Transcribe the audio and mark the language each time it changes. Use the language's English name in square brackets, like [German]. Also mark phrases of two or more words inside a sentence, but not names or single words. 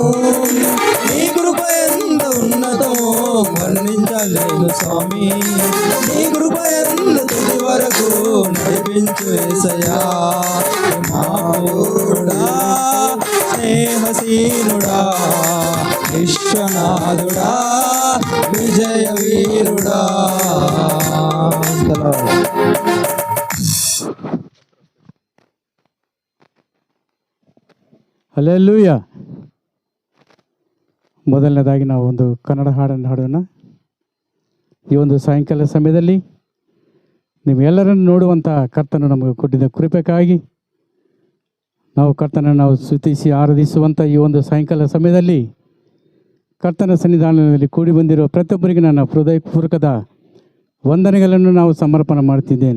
[Telugu] నీ కృప ఎంత ఉన్నతమో వర్ణించలేను స్వామి, నీ కృప ఎంత తుది వరకు నడిపించు యేసయ్యా. మహాపూర్ణుడా, స్నేహశీలుడా, విశ్వనాథుడా, విజయ వీరుడా. [Kannada] ಹಲ್ಲೆಲೂಯಾ. ಮೊದಲನೇದಾಗಿ ನಾವು ಒಂದು ಕನ್ನಡ ಹಾಡನ್ನು ಹಾಡೋಣ. ಈ ಒಂದು ಸಾಯಂಕಾಲ ಸಮಯದಲ್ಲಿ ನಿಮ್ಮೆಲ್ಲರನ್ನು ನೋಡುವಂಥ ಕರ್ತನು ನಮಗೆ ಕೊಟ್ಟಿದ್ದ ಕೃಪೆಗಾಗಿ ನಾವು ಕರ್ತನನ್ನು ನಾವು ಸ್ತುತಿಸಿ ಆರಾಧಿಸುವಂಥ ಈ ಒಂದು ಸಾಯಂಕಾಲ ಸಮಯದಲ್ಲಿ ಕರ್ತನ ಸನ್ನಿಧಾನದಲ್ಲಿ ಕೂಡಿ ಬಂದಿರುವ ಪ್ರತಿಯೊಬ್ಬರಿಗೆ ನನ್ನ ಹೃದಯಪೂರ್ವಕದ ವಂದನೆಗಳನ್ನು ನಾವು ಸಮರ್ಪಣೆ ಮಾಡ್ತಿದ್ದೇನೆ.